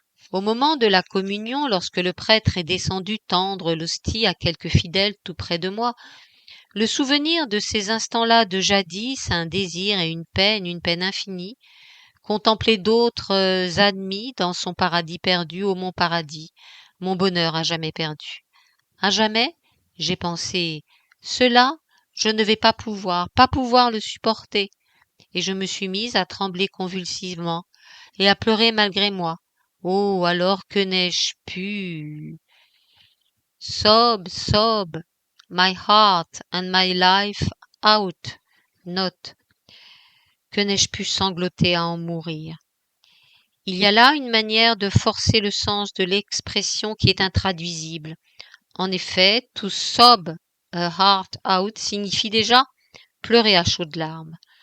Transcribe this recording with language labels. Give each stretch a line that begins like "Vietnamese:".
French: Au moment de la communion, lorsque le prêtre est descendu tendre l'hostie à quelques fidèles tout près de moi, le souvenir de ces instants-là de jadis, un désir et une peine infinie, contempler d'autres admis dans son paradis perdu, ô mon paradis, mon bonheur à jamais perdu. À jamais, j'ai pensé, cela, je ne vais pas pouvoir le supporter. Et je me suis mise à trembler convulsivement et à pleurer malgré moi. Oh, alors que n'ai-je pu?
English: Sob, my heart and my life out.
French: Note. Que n'ai-je pu sangloter à en mourir? Il y a là une manière de forcer le sens de l'expression qui est intraduisible. En effet,
English: to sob a heart out
French: signifie déjà pleurer à chaudes larmes.